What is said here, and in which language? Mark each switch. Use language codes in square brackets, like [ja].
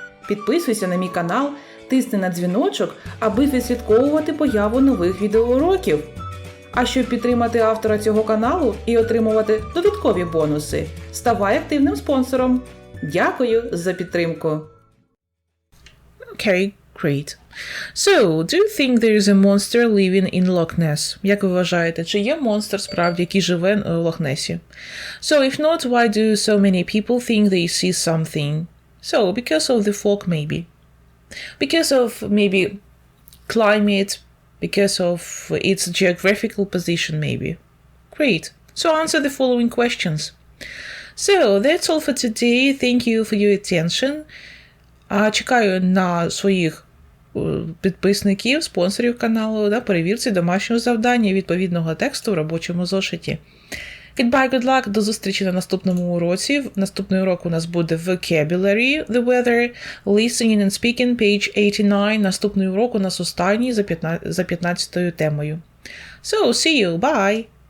[uk] Підписуйся на мій канал, тисни на дзвіночок, аби відслідковувати появу нових відеоуроків. А щоб підтримати автора цього каналу і отримувати додаткові бонуси, ставай активним спонсором. Дякую за підтримку. [en] Okay, great. So, do you think there is a monster living in Loch Ness? [uk] Як ви вважаєте, чи є монстр справді, який живе в Лох-Несі? [en] So, if not, why do so many people think they see something? So, because of the fog, maybe. Because of, maybe, climate, because of its geographical position, maybe. Great. So, answer the following questions. So, that's all for today. Thank you for your attention. [uk] Чекаю на своїх підписників, спонсорів каналу на перевірці домашнього завдання відповідного тексту в робочому зошиті. [en] Goodbye, good luck, [uk] до зустрічі на наступному уроці. Наступний урок у нас буде [en] Vocabulary, the weather, listening and speaking, [uk] page 89. Наступний урок у нас останній за 15-ю темою. [en] So, see you, bye!